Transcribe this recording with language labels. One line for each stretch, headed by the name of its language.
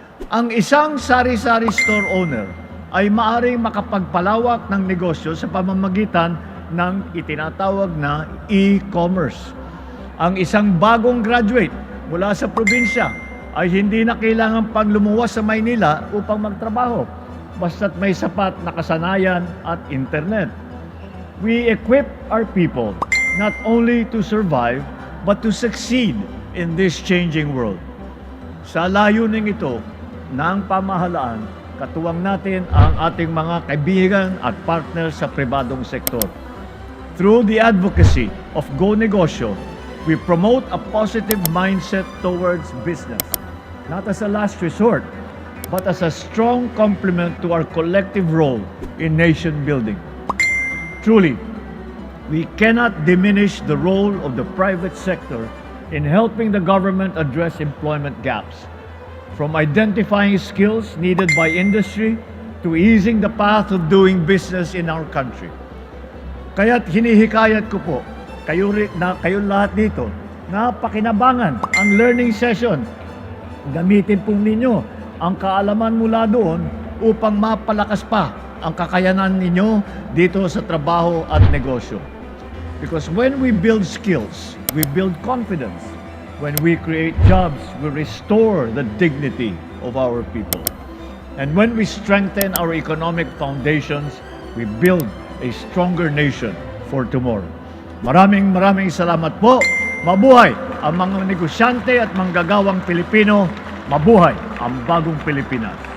Filipino: Ang isang sari-sari store owner ay maaaring makapagpalawak ng negosyo sa pamamagitan ng itinatawag na e-commerce. Ang isang bagong graduate mula sa probinsya ay hindi na kailangan pang lumuwas sa Maynila upang magtrabaho, basta't may sapat na kasanayan at internet.
English: We equip our people not only to survive, but to succeed in this changing world.
Filipino: Sa layuning ito ng pamahalaan, katuwang natin ang ating mga kaibigan at partners sa pribadong sektor.
English: Through the advocacy of Go Negosyo, we promote a positive mindset towards business, not as a last resort, but as a strong complement to our collective role in nation building. Truly, we cannot diminish the role of the private sector in helping the government address employment gaps, from identifying skills needed by industry to easing the path of doing business in our country.
Filipino: Kaya't hinihikayat ko po kayong lahat dito na pakinabangan ang learning session. Gamitin po ninyo ang kaalaman mula doon upang mapalakas pa ang kakayanan ninyo dito sa trabaho at negosyo.
English: Because when we build skills, we build confidence. When we create jobs, we restore the dignity of our people. And when we strengthen our economic foundations, we build a stronger nation for tomorrow.
Filipino: Maraming salamat po. Mabuhay ang mga negosyante at manggagawang Pilipino. Mabuhay ang bagong Pilipinas.